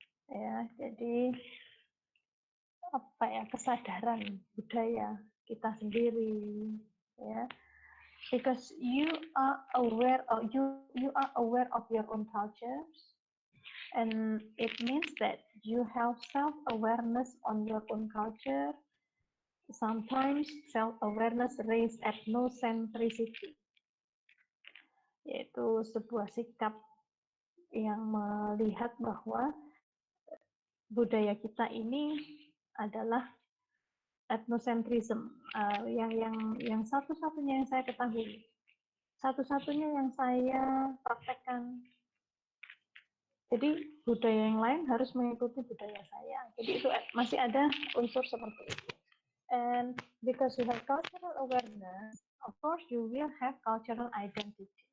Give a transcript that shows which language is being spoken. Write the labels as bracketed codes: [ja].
[id] Ya, jadi apa ya, kesadaran budaya kita sendiri, ya. [en] Because you are aware of your own cultures, and it means that you have self-awareness on your own culture. Sometimes self-awareness raise ethnocentricity, [id] yaitu sebuah sikap yang melihat bahwa budaya kita ini adalah etnosentrism, yang satu-satunya yang saya ketahui, satu-satunya yang saya praktekkan. Jadi budaya yang lain harus mengikuti budaya saya. Jadi itu masih ada unsur seperti itu. [en] And because you have cultural awareness, of course you will have cultural identity.